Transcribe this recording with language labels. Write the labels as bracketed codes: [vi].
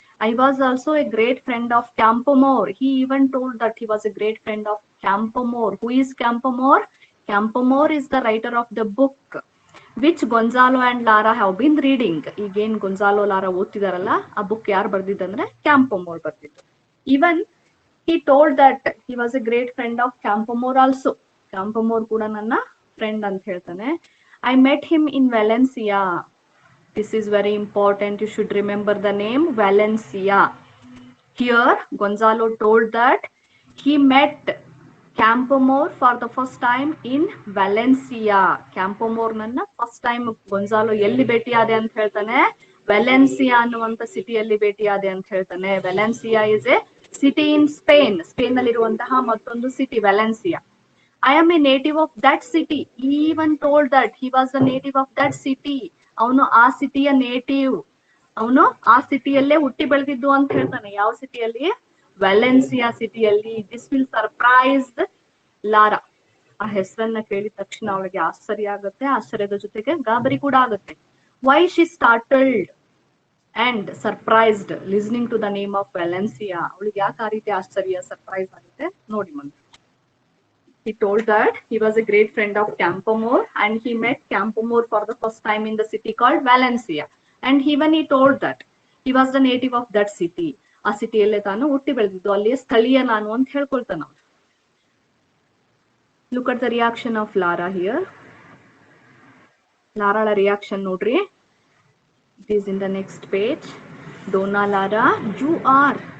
[en] I was also a great friend of Campoamor. He even told that he was a great friend of Campoamor. Who is Campoamor? Campoamor is the writer of the book which Gonzalo and Lara have been reading. [kn] ಈಗೇನ್ Gonzalo Lara ಓದ್ತಿದಾರಲ್ಲ, ಆ book ಯಾರು ಬರ್ದಿದ್ದಂದ್ರೆ ಕ್ಯಾಂಪೋಮೋರ್ ಬರ್ದಿದ್ದು. [en] Even he told that he was a great friend of Campoamor also. [kn] Campoamor ಕೂಡ ನನ್ನ friend ಅಂತ ಹೇಳ್ತಾನೆ. [en] I met him in Valencia. This is very important. You should remember the name Valencia. Here, Gonzalo told that he met Campoamor for the first time in Valencia. [kn] Campoamor ನನ್ನ first time Gonzalo ಎಲ್ಲಿ ಭೇಟಿಯಾದೆ ಅಂತ ಹೇಳ್ತಾನೆ? Valencia ಅನ್ನುವಂತ ಸಿಟಿಯಲ್ಲಿ ಭೇಟಿಯಾದೆ ಅಂತ ಹೇಳ್ತಾನೆ. [en] Valencia is a city in Spain. [kn] Spain ನಲ್ಲಿರುವಂತಹ ಮತ್ತೊಂದು city Valencia. [en] I am a native of that city. He even told that he was a native of that city. [kn] ಅವನು ಆ ಸಿಟಿಯ ನೇಟಿವ್, ಅವನು ಆ ಸಿಟಿಯಲ್ಲೇ ಹುಟ್ಟಿ ಬೆಳೆದಿದ್ದು ಅಂತ ಹೇಳ್ತಾನೆ. ಯಾವ ಸಿಟಿಯಲ್ಲಿ? ವೆಲೆನ್ಸಿಯಾ ಸಿಟಿಯಲ್ಲಿ. [en] This will surprise Laura. [kn] ಆ ಹೆಸರನ್ನ ಕೇಳಿದ ತಕ್ಷಣ ಅವಳಿಗೆ ಆಶ್ಚರ್ಯ ಆಗುತ್ತೆ. ಆಶ್ಚರ್ಯದ ಜೊತೆಗೆ ಗಾಬರಿ ಕೂಡ ಆಗುತ್ತೆ. [en] Why she startled and surprised listening to the name of Valencia. [kn] ಅವಳಿಗೆ ಯಾಕೆ ಆ ರೀತಿ ಆಶ್ಚರ್ಯ, ಸರ್ಪ್ರೈಸ್ ಆಗುತ್ತೆ ನೋಡಿ ಮುಂದೆ. [en] He told that he was a great friend of Campoamor and he met Campoamor for the first time in the city called Valencia. And even he told that he was the native of that city. [kn] ಆ ಸಿಟಿಯಲ್ಲೇ ತಾನು ಹುಟ್ಟಿ ಬೆಳೆದಿದ್ದು, ಅಲ್ಲಿಯ ಸ್ಥಳೀಯ ನಾನು ಅಂತ ಹೇಳ್ಕೊಳ್ತಾನ. [en] Look at the reaction of Lara here. [kn] Lara reaction ನೋಡ್ರಿ. [en] It is in the next page. Donna Lara, you are.